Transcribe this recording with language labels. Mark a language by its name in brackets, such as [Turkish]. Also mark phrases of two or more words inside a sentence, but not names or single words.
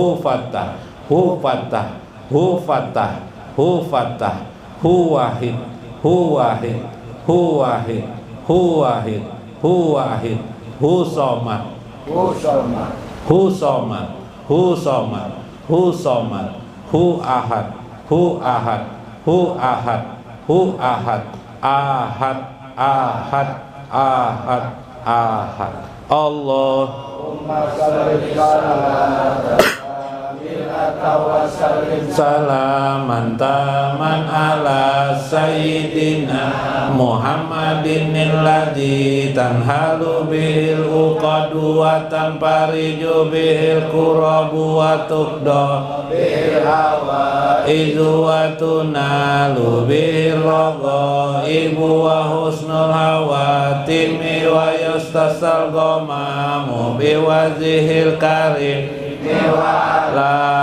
[Arabic] فتاح، هو فتاح، هو فتاح، هو فتاح، هو واحد، هو واحد، هو واحد، هو واحد، هو واحد، هو صمد، هو صمد، هو صمد، هو صمد، هو صمد، هو أحد، هو أحد، هو أحد، هو أحد، أحد، أحد، أحد، أحد. اللهم صل على سلاما تاما على سيدنا محمد الذي تنحل به العقد وتنفرج به الكرب وتقضى به الحوائج وتنال به الرغائب وحسن الخواتيم ويستسقى الغمام بوجهه الكريم وعلى